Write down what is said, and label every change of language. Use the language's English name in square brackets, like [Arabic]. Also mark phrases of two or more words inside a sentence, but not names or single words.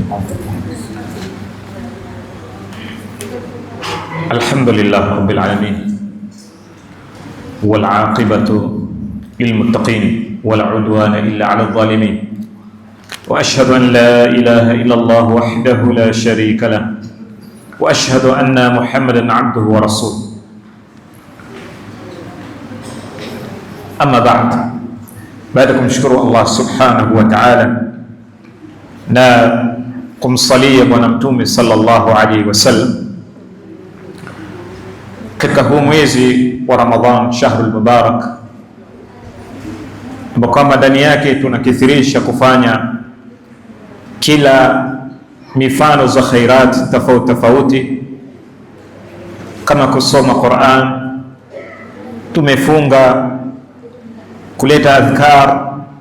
[Arabic] الحمد لله رب العالمين والعاقبة للمتقين ولا عدوان إلا على الظالمين، وأشهد أن لا إله إلا الله وحده لا شريك له، وأشهد أن محمدا عبده ورسوله. أما بعد، [Swahili] baada kumshukuru Allah [Arabic] سبحانه وتعالى [Swahili] na kumsalia Bwana Mtume [Arabic] صلى الله عليه وسلم [Swahili] katika huu mwezi wa Ramadhan, [Arabic] الشهر المبارك, [Swahili] ambao kwamba ndani yake tunakithirisha kufanya kila mifano za khairat tofauti tofauti, kama kusoma Qur'an, tumefunga kuleta adhkar,